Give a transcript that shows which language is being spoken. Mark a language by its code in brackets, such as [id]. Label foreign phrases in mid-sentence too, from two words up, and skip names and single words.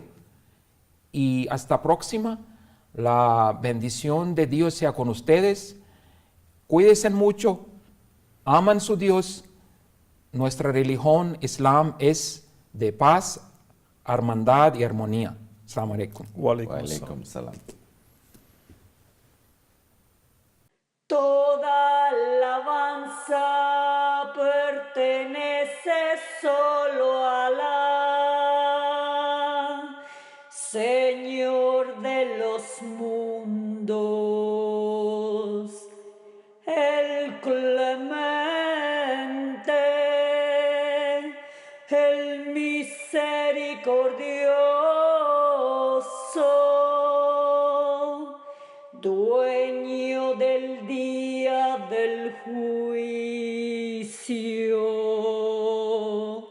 [es] Y hasta próxima. La bendición de Dios sea con ustedes. Cuídense mucho. Aman su Dios. Nuestra religión, Islam, es de paz, hermandad y armonía. [ar] السلام عليكم. وعليكم السلام. وعليكم السلام. [es] Toda alabanza pertenece solo a Alá, Señor de los mundos, el clemente, el misericordioso, dueño del día del juicio.